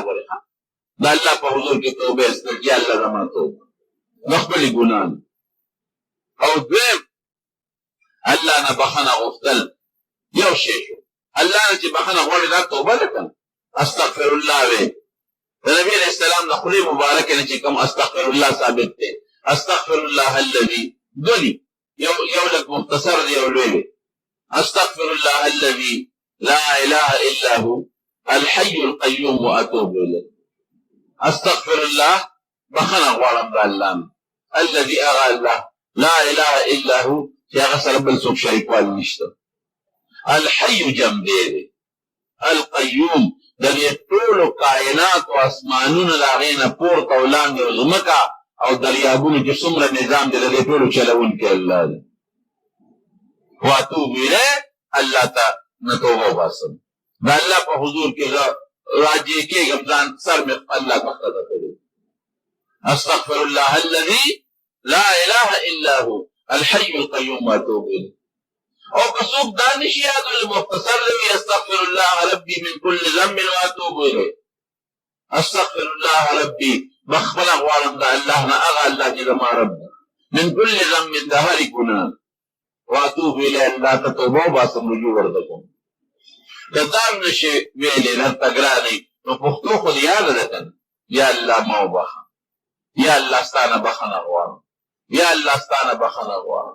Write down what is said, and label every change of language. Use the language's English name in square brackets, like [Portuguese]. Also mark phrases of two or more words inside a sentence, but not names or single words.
[Pashto] ګورې د الله په حضور کې توبه استغفار، یا الله زما توبه د خپلې ګناه او دویم الله نه بخنه غوښتل یو شی شو. الله نه چې بخنه غواړي دا توبه ده کنه. [Arabic] استغفر الله [Pashto] وی د نبی علیہ السلام د خولې مبارکه نه چې کوم [Arabic] استغفر الله [Pashto] ثابت دی. [Arabic] استغفر الله الذي [Pashto] دولی یو لږ مختصر دی یو لوی دی. [Arabic] استغفر الله الذي لا اله الا هو الحي القيوم واتوب اليه. استغفر الله [Pashto] بخنه غواړم د الله نه. [Arabic] الذي اغا الله لا اله الا هو [Pashto] چې هغه سره بل څوک شریکوال نشته. الحي جمع دی. القيوم د دې ټولو کائنات او اسمانونو د هغې نه پورته او لاندې او ځمکه او دریابونو چې څومره نظام دی د دې ټولو چلونکی الله دی. [Arabic] واتوب الیه [Pashto] الله ته نه توبه وباسم. د الله په حضور کې زه راجع کېږم ځان سر مې الله ته ښکته کړی. [Arabic] استغفر الله الذي لا اله الا هو الحي القيوم واتوب الیه. [Pashto] او که څوک دا نشي یادولی مختصر دی [Arabic] استغفر الله ربي من كل ذنب واتوب الیه. استغفر الله ربي [Pashto] بخبله غواړم د الله نه هغه الله چې زما رب دی. [Arabic] من كل ذنب [Pashto] د هرې ګناه [Arabic] واتوب الیه [Pashto] الله ته توبه وباسم رجوع ورته کوم. که دا هم نشي ویلی درته ګرانې نو پښتو خو دې یاده ده که نه. یا الله ما وبخه. یا الله ستا نه بخنه غواړم. یا الله ستا نه بخنه غواړم.